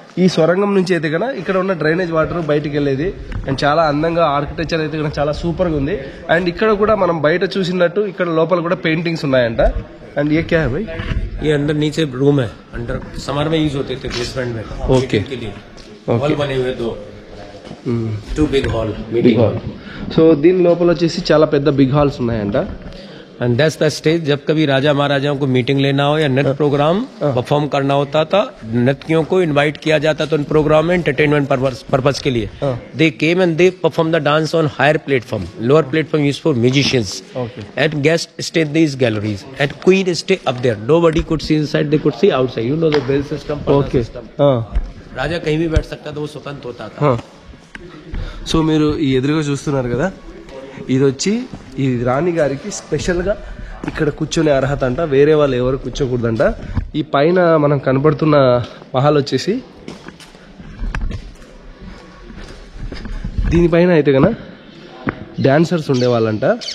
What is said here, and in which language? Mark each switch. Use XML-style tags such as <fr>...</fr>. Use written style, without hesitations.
<te>ఈ సొరంగం నుంచి అయితే కన్నా ఇక్కడ ఉన్న డ్రైనేజ్ వాటర్ బయటికి వెళ్ళేది. అండ్ చాలా అందంగా ఆర్కిటెక్చర్ అయితే కన్నా చాలా సూపర్గా ఉంది. అండ్ ఇక్కడ కూడా మనం బయట చూసినట్టు ఇక్కడ లోపల కూడా పెయింటింగ్స్ ఉన్నాయంట.</te> <hi>అండ్ ఏ క్యా హై భాయ్? ये अंदर नीचे रूम है, अंडर समर में यूज होते थे बेसमेंट में. ओके. हॉल बने हुए to big hall, meeting hall.</hi> <te>So దీని లోపల వచ్చేసి చాలా పెద్ద బిగ్ హాల్స్ ఉన్నాయంట.</te> <en>and that's the stage</en> <hi>जब कभी राजा महाराजाओं को मीटिंग लेना हो या नृत्य प्रोग्राम परफॉर्म करना होता था, नृत्यों को इनवाइट किया जाता था उन प्रोग्राम में एंटरटेनमेंट पर्पस के लिए.</hi> <en>They came and they perform the dance on higher platform. Lower platform use for musicians. And guest stay in these galleries and queen stay up there. Nobody could see inside, they could see outside. You know the bell system. Okay.</en> <hi>राजा कहीं भी बैठ सकता था, वो स्वतंत्र होता था।</hi> <te>So మీరు ఈ ఎదురుగా చూస్తున్నారు కదా, ఇది వచ్చి ఈ రాణి గారికి స్పెషల్గా ఇక్కడ కూర్చొనే అర్హత అంట, వేరే వాళ్ళు ఎవరు కూర్చోకూడదంట. ఈ పైన మనం కనబడుతున్న మహల్ వచ్చేసి దీనిపైన అయితే కన్నా డాన్సర్స్ ఉండేవాళ్ళంట.</te>